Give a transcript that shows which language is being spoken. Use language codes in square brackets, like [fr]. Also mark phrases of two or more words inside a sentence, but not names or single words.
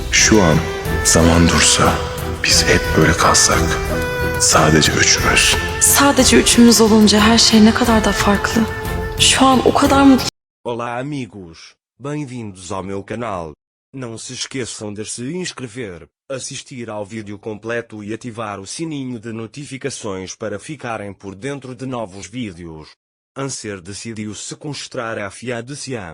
[tr] Şu an zaman dursa, biz hep böyle kalsak. Sadece üçümüz. Sadece üçümüz olunca her şey ne kadar da farklı. Şu an o kadar mutluyum. [pt] Olá amigos, bem-vindos ao meu canal. Não se esqueçam de se inscrever, assistir ao vídeo completo e ativar o sininho de notificações para ficarem por dentro de novos vídeos. Anser decidiu sequestrar a filha de Siam.